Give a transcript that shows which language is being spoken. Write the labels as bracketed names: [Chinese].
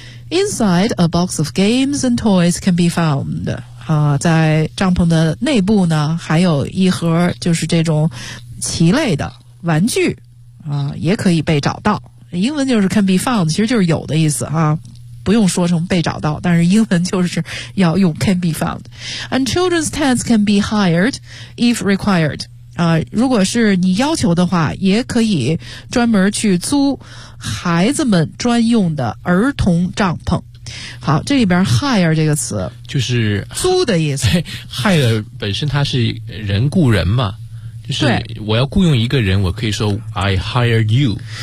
[English] Inside, a box of games and toys can be found. [Chinese] 在帐篷的内部呢，还有一盒就是这种棋类的玩具也可以被找到。英文就是 [English] can be found， [Chinese] 其实就是有的意思啊，不用说成被找到，但是英文就是要用 can be found. [English] And children's tents can be hired if required. [Chinese] 如果是你要求的话，也可以专门去租。孩子们专用的儿童帐篷，好，这里边 hire 这个词就是租的意思。 hire 本身它是人雇人嘛，就是我要雇用一个人，我可以说 [English] I hire you。